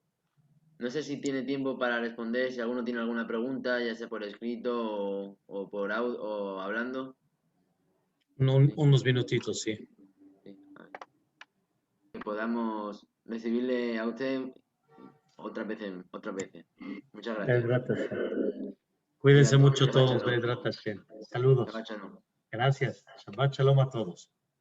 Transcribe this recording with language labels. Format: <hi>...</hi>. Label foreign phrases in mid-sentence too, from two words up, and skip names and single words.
<es>No sé si tiene tiempo para responder, si alguno tiene alguna pregunta, ya sea por escrito o por audio o hablando. Unos minutitos, sí. Sí. Que podamos recibirle a usted otra vez. Muchas gracias. Cuídense mucho todos. Saludos.</es> <he>שבת שלום.</he> <es>Gracias.</es> <he>שבת שלום</he> <es>a todos.</es>